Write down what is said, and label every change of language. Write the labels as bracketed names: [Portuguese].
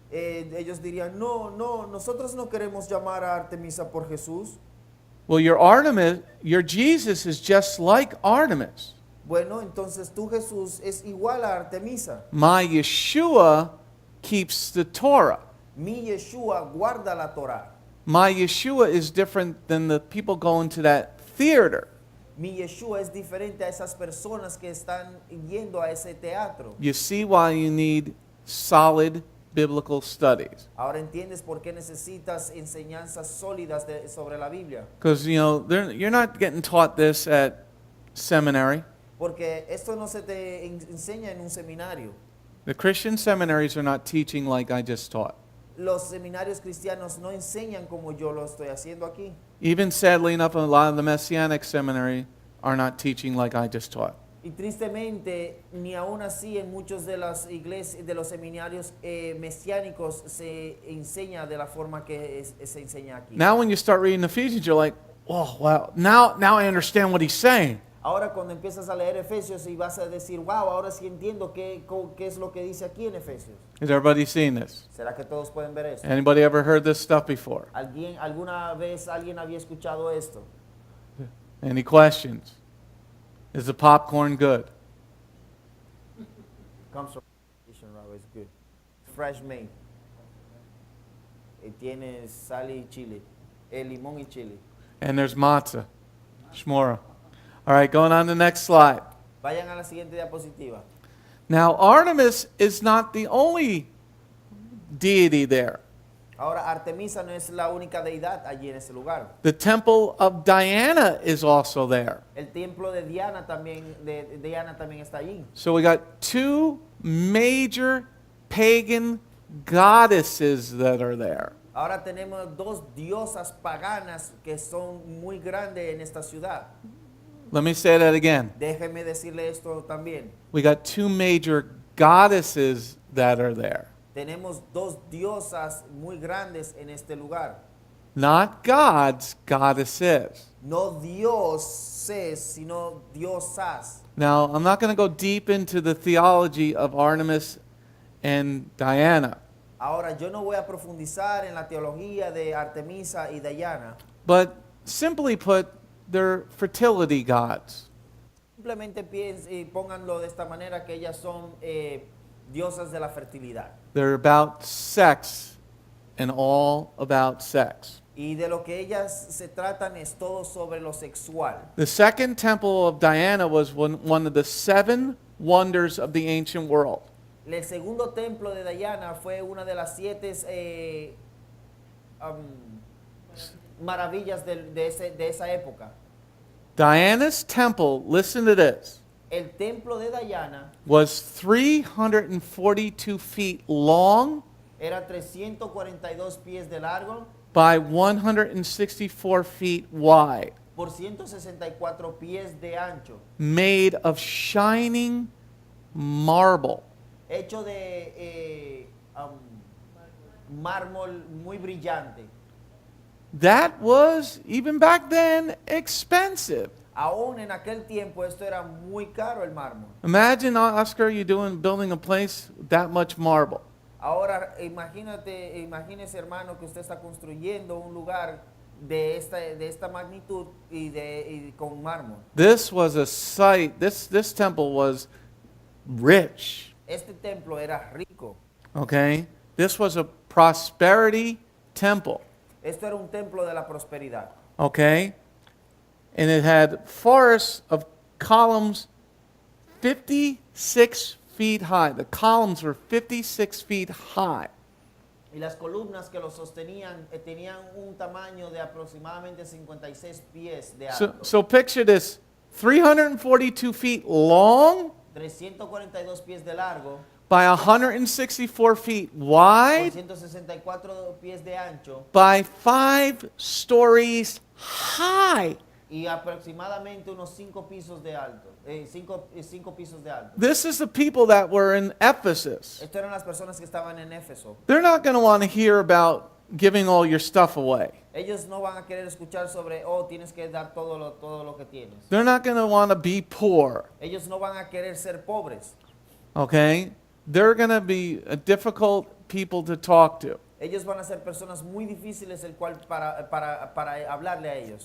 [Spanish] Ellos dirían, no, nosotros no queremos llamar a Artemisa por Jesús. [English] Well, your Jesus is just like Artemis. [Spanish] Bueno, entonces tu Jesús es igual a Artemisa. [English] My Yeshua keeps the Torah. [Spanish] Mi Yeshua guarda la Torah. [English] My Yeshua is different than the people going to that theater. [Spanish] Mi Yeshua es diferente a esas personas que están yendo a ese teatro. [English] You see why you need solid biblical studies. [Spanish] Ahora entiendes por qué necesitas enseñanzas sólidas sobre la Biblia. [English] Because, you're not getting taught this at seminary. [Spanish] Porque esto no se te enseña en un seminario. [English] The Christian seminaries are not teaching like I just taught. [Spanish] Los seminarios cristianos no enseñan como yo lo estoy haciendo aquí. [English] Even sadly enough, a lot of the Messianic seminary are not teaching like I just taught. [Spanish] Y tristemente, ni aún así en muchos de las iglesias, de los seminarios mesiánicos se enseña de la forma que se enseña aquí. [English] Now when you start reading Ephesians, you're like, oh, wow, now I understand what he's saying. [Spanish] Ahora cuando empiezas a leer Efesios y vas a decir, wow, ahora sí entiendo qué es lo que dice aquí en Efesios. [English] Has everybody seen this? [Spanish] ¿Será que todos pueden ver esto? [English] Anybody ever heard this stuff before? [Spanish] ¿Alguna vez alguien había escuchado esto? [English] Any questions? Is the popcorn good? Comes from Robert, it's good. Fresh made. [Spanish] Tiene sal y chile. Limón y chile. [English] And there's matzah, shmora. All right, going on to the next slide. [Spanish] Vayan a la siguiente diapositiva. [English] Now, Artemis is not the only deity there. [Spanish] Ahora, Artemisa no es la única deidad allí en ese lugar. [English] The temple of Diana is also there. [Spanish] El templo de Diana también está allí. [English] So we got two major pagan goddesses that are there. [Spanish] Ahora tenemos dos diosas paganas que son muy grandes en esta ciudad. [English] Let me say that again. [Spanish] Déjeme decirle esto también. [English] We got two major goddesses that are there. [Spanish] Tenemos dos diosas muy grandes en este lugar. [English] Not gods, goddesses. [Spanish] No dioses, sino diosas. [English] Now, I'm not going to go deep into the theology of Artemis and Diana, [Spanish] Ahora, yo no voy a profundizar en la teología de Artemisa y Diana. [English] but simply put, they're fertility gods. [Spanish] Simplemente pónganlo de esta manera, que ellas son diosas de la fertilidad. [English] They're about sex and all about sex. [Spanish] Y de lo que ellas se tratan es todo sobre lo sexual. [English] The second temple of Diana was one of the seven wonders of the ancient world. [Spanish] El segundo templo de Diana fue una de las 7 maravillas de esa época. [English] Diana's temple, listen to this, [Spanish] El templo de Diana [English] was 342 feet long [Spanish] era 342 pies de largo [English] by 164 feet wide, [Spanish] por 164 pies de ancho, [English] made of shining marble. [Spanish] hecho de mármol muy brillante. [English] That was, even back then, expensive. [Spanish] Aún en aquel tiempo esto era muy caro, el mármol. [English] Imagine, Oscar, building a place with that much marble. [Spanish] Ahora imagínese, hermano, que usted está construyendo un lugar de esta magnitud y con mármol. [English] This was a site, this temple was rich, [Spanish] Este templo era rico. [English] okay? This was a prosperity temple, [Spanish] Esto era un templo de la prosperidad. [English] okay? And it had forests of columns 56 feet high. The columns were 56 feet high. [Spanish] Y las columnas que lo sostenían tenían un tamaño de aproximadamente 56 pies de alto. [English] So picture this, 342 feet long [Spanish] 342 pies de largo, [English] by 164 feet [Spanish] por [English] wide [Spanish] 164 pies de ancho [English] by 5 stories high. [Spanish] y aproximadamente unos 5 pisos de alto. 5 pisos de alto. [English] This is the people that were in Ephesus. [Spanish] Estas eran las personas que estaban en Éfeso. [English] They're not going to want to hear about giving all your stuff away. [Spanish] Ellos no van a querer escuchar sobre, oh, tienes que dar todo lo que tienes. [English] They're not going to want to be poor. [Spanish] Ellos no van a querer ser pobres. [English] Okay? They're going to be a difficult people to talk to. [Spanish] Ellos van a ser personas muy difíciles el cual para hablarle a ellos.